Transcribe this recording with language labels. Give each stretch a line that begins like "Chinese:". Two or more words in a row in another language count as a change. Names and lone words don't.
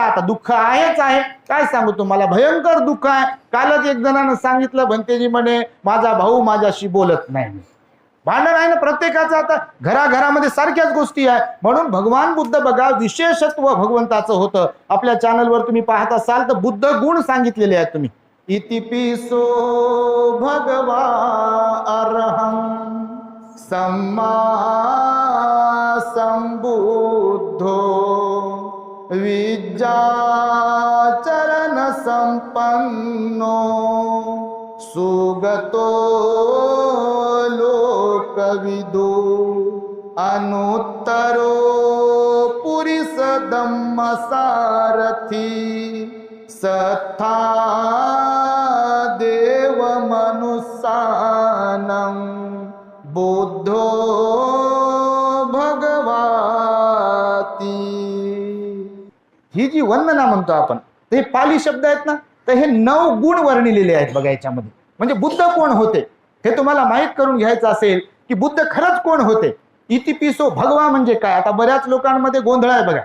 Marathi: आता दुःख आहेच आहे, काय सांगू तुम्हाला, भयंकर दुःख आहे. कालच एक जणांना सांगितलं, भंतेजी म्हणे माझा भाऊ माझ्याशी बोलत नाही. भांडण आहे ना प्रत्येकाचं. आता घराघरामध्ये सारख्याच गोष्टी आहे. म्हणून भगवान बुद्ध बघा विशेषत्व भगवंताचं होतं. आपल्या चॅनलवर तुम्ही पाहत असाल तर बुद्ध गुण सांगितलेले आहेत तुम्ही.
Pali: इतिपिसो भगवा अरहं सम्मा संबुद्धो विद्याचरण संपन्नो सुगतो लोकविदो अनुत्तरो पुरिस धम्म सारथी सत्था देव मनुष्यानं बुद्धो भगवाती.
Marathi: ही जी वंदना म्हणतो आपण, ते पाली शब्द आहेत ना, तर हे 9 गुण वर्णिलेले आहेत बघा याच्यामध्ये. म्हणजे बुद्ध कोण होते हे तुम्हाला माहित करून घ्यायचं असेल की बुद्ध खरंच कोण होते.
Pali: इतिपिसो भगवा
Marathi: म्हणजे काय. आता बऱ्याच लोकांमध्ये गोंधळ आहे बघा.